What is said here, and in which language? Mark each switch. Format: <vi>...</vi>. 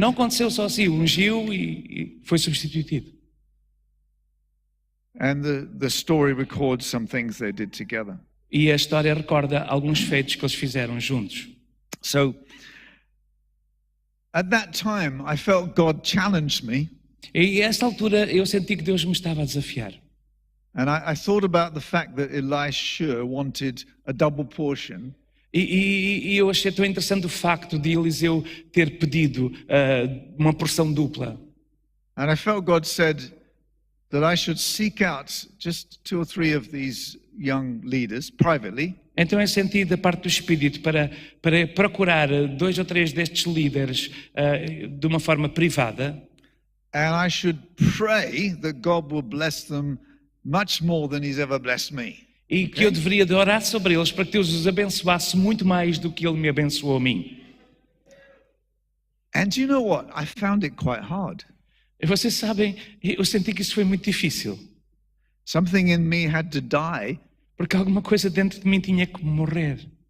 <pt>Não aconteceu só assim, ungiu e foi substituído.</pt> <en>And the story records some things they did together.</en> <pt>E a história recorda alguns feitos que eles fizeram juntos.</pt> <en>So at that time, I felt God challenged me.</en> <pt>E a esta altura eu senti que Deus me estava a desafiar.</pt> <en>And I thought about the fact that Elisha wanted a double portion.</en> <pt>E eu achei tão interessante o facto de Eliseu ter pedido uma porção dupla.</pt> <en>And I felt God said that I should seek out just 2 or 3 of these young leaders privately.</en> <pt>Então eu senti da parte do Espírito para procurar 2 ou 3 destes líderes de uma forma privada.</pt> <en>And I should pray that God will bless them much more than he's ever blessed me.</en> <pt>E que eu deveria de orar sobre eles para que Deus os abençoasse muito mais do que Ele me abençoou a mim.</pt> <en>And you know what? I found it quite hard.</en> <pt>E vocês sabem, eu senti que isso foi muito difícil.</pt> <en>Something in me had to die</en> <pt>Porque alguma coisa dentro de mim tinha que morrer.</pt>